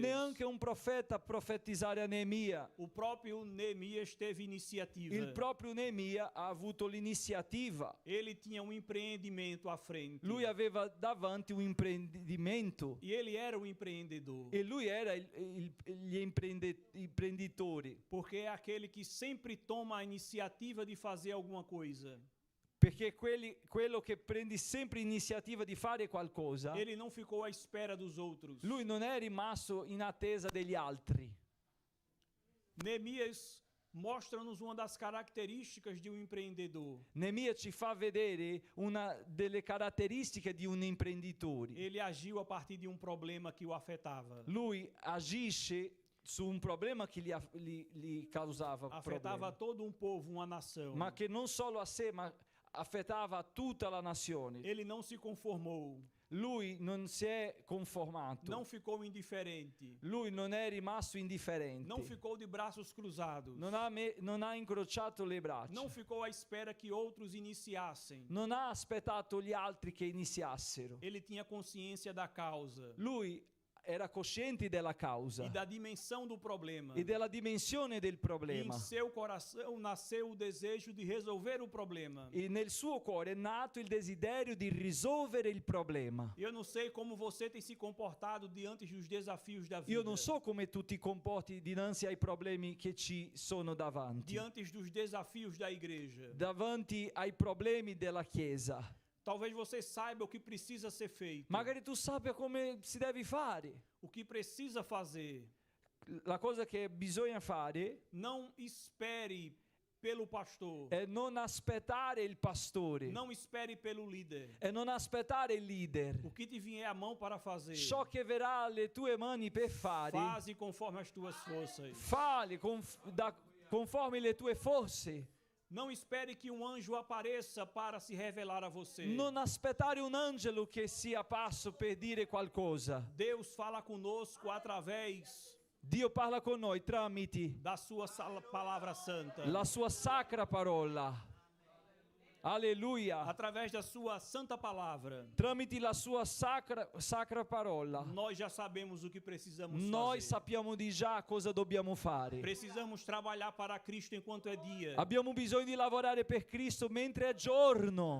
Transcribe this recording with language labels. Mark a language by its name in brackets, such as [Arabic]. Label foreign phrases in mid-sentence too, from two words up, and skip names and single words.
[Italian] neanche un profeta profetizzare a Neemia. [Portuguese] O próprio Neemias teve iniciativa. [Italian] Il proprio Neemia ha avuto l'iniziativa. [Portuguese] Ele tinha um empreendimento à frente. [Italian] Lui aveva davanti un imprendimento [Portuguese] E ele era um empreendedor. [Italian] e lui era gli imprenditori, [Portuguese] Porque é aquele que sempre toma a iniciativa de fazer alguma coisa. [Italian] perché quello che prendi sempre iniziativa di fare qualcosa, [Portuguese] Ele não ficou à espera dos outros. [Italian] lui non è rimasto in attesa degli altri. [Portuguese] Neemias mostra-nos uma das características de um empreendedor. [Italian] Neemia ci fa vedere una delle caratteristiche di un imprenditore. [Portuguese] Ele agiu a partir de um problema que o afetava. [Italian] Lui agisce su un problema che gli causava [Portuguese] Afetava [Italian] problemi, [Portuguese] todo um povo, uma nação. [Italian] ma che non solo a sé, ma affettava tutta la nazione. [Portuguese] Ele não se conformou, [Italian] Lui non si è conformato. [Portuguese] não ficou indiferente, [Italian] Lui non è rimasto indifferente. [Portuguese] não ficou de braços cruzados, [Italian] Non ha incrociato le braccia. [Portuguese] não ficou à espera que outros iniciassem. [Italian] Non ha aspettato gli altri che iniziassero. [Portuguese] Ele tinha consciência da causa [Italian] Lui era cosciente della causa [Portuguese] e da dimensão do problema. [Italian] e della dimensione del [Portuguese] E em [Italian] problema. [Portuguese] seu coração nasceu o desejo de resolver o problema. [Italian] E nel suo cuore è nato il desiderio di risolvere il problema. [Portuguese] Eu não sei como você tem se comportado diante dos desafios da vida. [Italian] Io non so come tu ti comporti dinanzi ai problemi che ci sono davanti, [Portuguese] Diante dos desafios da igreja. [Italian] davanti ai problemi della Chiesa. [Portuguese] Talvez você saiba o que precisa ser feito. [Italian] Magari tu sappia come si deve fare. [Portuguese] O que precisa fazer. [Italian] La cosa che bisogna fare [Portuguese] Não espere pelo pastor. [Italian] è non aspettare il pastore, [Portuguese] Não espere pelo líder. [Italian] è non aspettare il leader. [Portuguese] O que te vier à mão para fazer. [Italian] Ciò che verrà alle tue mani per fare, [Portuguese] Faze conforme as tuas forças. [Italian] falli conforme le tue forze. [Portuguese] Não espere que um anjo apareça para se revelar a você. [Italian] Non aspettare un angelo che sia apparso per dire qualcosa. [Portuguese] Deus fala conosco através [Italian] Dio parla con noi tramite [Portuguese] da sua palavra santa. [Italian] la sua sacra parola. Alleluia. [Portuguese] através da sua santa palavra, [Italian] Tramite la sua sacra parola, [Portuguese] nós já sabemos o que precisamos [Italian] noi [Portuguese] fazer. [Italian] sappiamo di già cosa dobbiamo fare. [Portuguese] Precisamos trabalhar para Cristo enquanto é dia, [Italian] Abbiamo bisogno di lavorare per Cristo mentre è giorno,